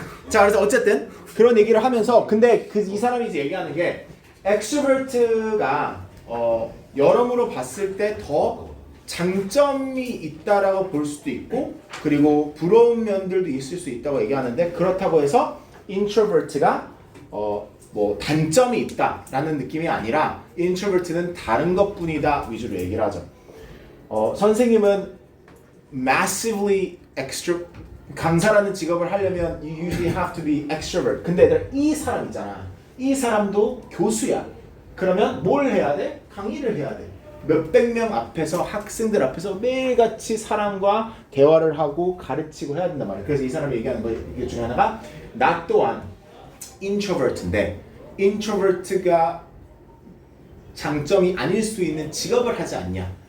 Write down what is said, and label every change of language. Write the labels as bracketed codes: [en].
[ko] 자, 그래서 어쨌든 그런 얘기를 하면서 근데 이 사람이 이제 얘기하는 게 extrovert가 여러모로 봤을 때 더 장점이 있다라고 볼 수도 있고 그리고 부러운 면들도 있을 수 있다고 얘기하는데 그렇다고 해서 introvert가 뭐 단점이 있다라는 느낌이 아니라 introvert는 다른 것뿐이다 위주로 얘기를 하죠. 선생님은 [en] massively [ko] 강사라는 직업을 하려면 [en] you usually have to be extrovert. [ko] 근데 얘들아 이 사람 있잖아. 이 사람도 교수야. 그러면 뭘 해야 돼? 강의를 해야 돼. 몇백 명 앞에서 학생들 앞에서 매일같이 사람과 대화를 하고 가르치고 해야 된단 말이야. 그래서 이 사람이 얘기하는 거 중에 하나가 나 또한 introvert인데 introvert가 장점이 아닐 수 있는 직업을 하지 않냐.